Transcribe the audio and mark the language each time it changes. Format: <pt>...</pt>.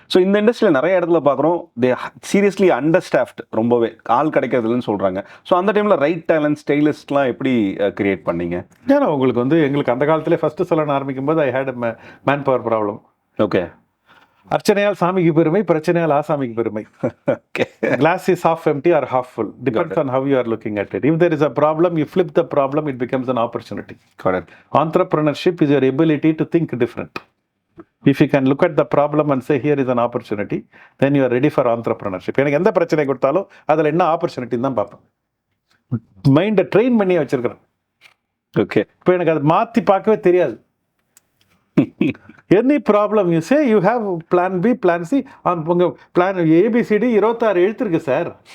<ta>So இந்த இண்டஸ்ட்ரியில் நிறைய இடத்துல பார்க்குறோம்,</ta> <en>they seriously under staffed,</en> <ta>ரொம்பவே ஆள் கிடைக்கிறதுலன்னு சொல்கிறாங்க. ஸோ அந்த டைமில் ரைட் டேலண்ட், ஸ்டைலிஸ்ட்லாம் எப்படி கிரியேட் பண்ணீங்க? ஏன்னா உங்களுக்கு வந்து எங்களுக்கு அந்த காலத்திலே ஃபஸ்ட்டு சலூன் ஆரம்பிக்கும் போது</ta> <en>I had manpower problem.</en> <ta>Okay. அர்ச்சனையால் சாமிக்கு பெருமை, பிரச்சனையால் ஆசாமிக்கு பெருமை.</ta> <en>Glass is half empty or half full. Depends on how you are looking at it. If there is a problem, you flip the problem, it becomes an opportunity. Correct. Entrepreneurship is your ability to think different. If you can look at the problem and say here is an opportunity, then you are ready for entrepreneurship.</en> <ta>எனக்கு எந்த பிரச்சனை கொடுத்தாலும் அதில் என்ன ஆப்பர்ச்சுனிட்டின்னு தான் பார்ப்பேன். மைண்டை train பண்ணி வச்சிருக்கிறேன். ஓகே. இப்போ எனக்கு அதை மாற்றி பார்க்கவே தெரியாது.</ta> <en>Any problem you say you have plan B, plan C.</en> <ta>உங்கள் பிளான் ஏபிசிடி 26 எழுத்துருக்கு சார்.</ta>